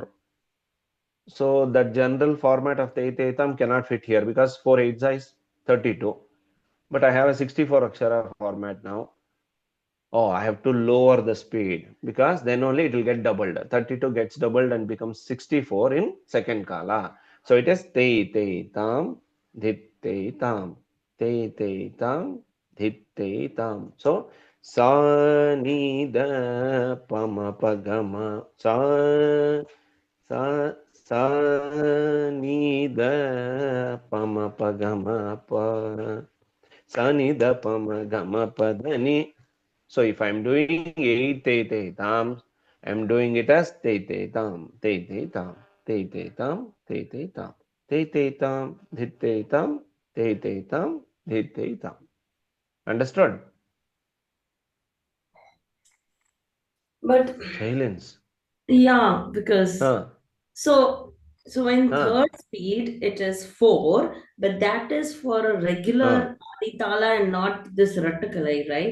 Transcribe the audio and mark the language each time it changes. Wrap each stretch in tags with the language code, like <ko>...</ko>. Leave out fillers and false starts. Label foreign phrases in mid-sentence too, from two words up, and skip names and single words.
<en>So that general format of teitaitam cannot fit here because 4 8s is 32. But I have a 64 akshara format now. Oh, I have to lower the speed because then only it will get doubled. 32 gets doubled and becomes 64 in second kala. So it is te te tam, dhit te tam, te te tam, dhit te tam. So sa ni da pama pagama sa sa sa ni da pama pagama pa sa ni da pama gama padani. So if I'm doing 8 te te tam, I'm doing it as te te tam, te te tam, te te tam, te te tam, te te tam, dhit te tam, te te tam, dhit te tam. Understood? But Silence. yeah, because so in third speed it is 4, but that is for a regular Aditala and not this Rattakalai, right?</en>